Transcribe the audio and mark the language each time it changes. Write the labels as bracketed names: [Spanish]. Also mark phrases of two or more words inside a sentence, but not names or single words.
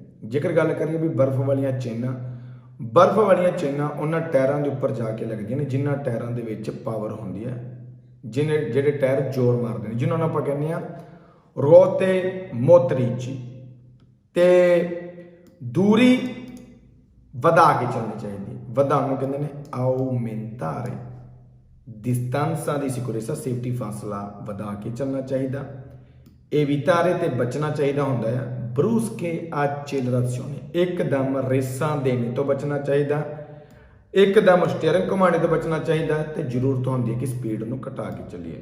[Punjabi] ਜੇਕਰ ਗੱਲ ਕਰੀਏ ਵੀ ਬਰਫ਼ ਵਾਲੀਆਂ ਚੇਨਾਂ ਉਹਨਾਂ ਟਾਇਰਾਂ ਦੇ ਉੱਪਰ ਜਾ ਕੇ ਲੱਗਦੀਆਂ ਨੇ ਜਿਨ੍ਹਾਂ ਟਾਇਰਾਂ ਦੇ ਵਿੱਚ ਪਾਵਰ ਹੁੰਦੀ ਹੈ, ਜਿਹੜੇ ਟਾਇਰ ਜ਼ੋਰ ਮਾਰਦੇ ਨੇ, ਜਿਨ੍ਹਾਂ ਨੂੰ ਆਪਾਂ ਕਹਿੰਦੇ ਆ [Italian] ruote motrici. [Punjabi] ਤੇ ਦੂਰੀ ਵਧਾ ਕੇ ਚੱਲਣੀ ਚਾਹੀਦੀ ਹੈ, ਵਧਾਉਣ ਨੂੰ ਕਹਿੰਦੇ ਨੇ ਆਉਮੈਂਟਾਰੇ। [Italian] distanza di sicurezza, [Punjabi] ਸੇਫਟੀ ਫਾਸਲਾ ਵਧਾ ਕੇ ਚੱਲਣਾ ਚਾਹੀਦਾ। evitare ਤੇ ਬਚਣਾ ਚਾਹੀਦਾ ਹੁੰਦਾ ਹੈ। [Italian] brusche accelerazioni, [Punjabi] ਇੱਕਦਮ ਰੇਸਾਂ ਦੇਣੇ ਤੋਂ ਬਚਣਾ ਚਾਹੀਦਾ, ਇੱਕਦਮ ਸਟੀਅਰਿੰਗ ਘੁਮਾਉਣੇ ਤੋਂ ਬਚਣਾ ਚਾਹੀਦਾ ਤੇ ਜ਼ਰੂਰਤ ਹੁੰਦੀ ਹੈ ਕਿ ਸਪੀਡ ਨੂੰ ਘਟਾ ਕੇ ਚੱਲੀਏ।